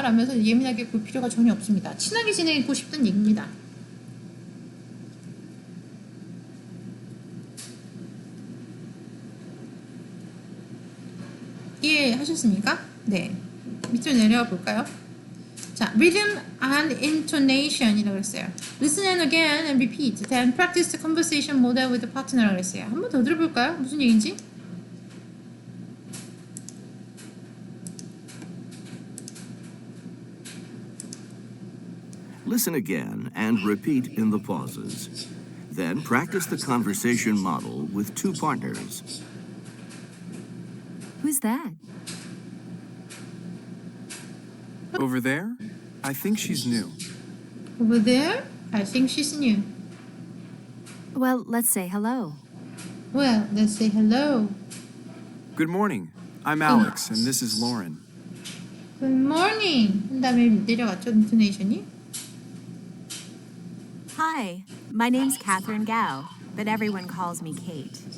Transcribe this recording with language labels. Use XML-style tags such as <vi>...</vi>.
<ko>라면서 예민하게 볼 필요가 전혀 없습니다. 친하게 지내고 싶다는 얘기입니다. 이해하셨습니까? 네. 밑으로 내려가 볼까요? 자, rhythm and intonation이라고 했어요.</ko> <en>Listen and again and repeat. Then practice the conversation model with the partner</en> <ko>라고 했어요. 한 번 더 들어볼까요? 무슨 얘기인지?</ko> <en>Listen again and repeat in the pauses. Then practice the conversation model with two partners. Who's that? Over there? I think she's new. Over there, I think she's new. Well, let's say hello. Well, let's say hello. Good morning. I'm Alex, and this is Lauren. Good morning.</en> <ko>한 다음에 내려갔죠, 인토네이션이.</ko> <en>Hi, my name's Catherine Gao, but everyone calls me Kate.</en>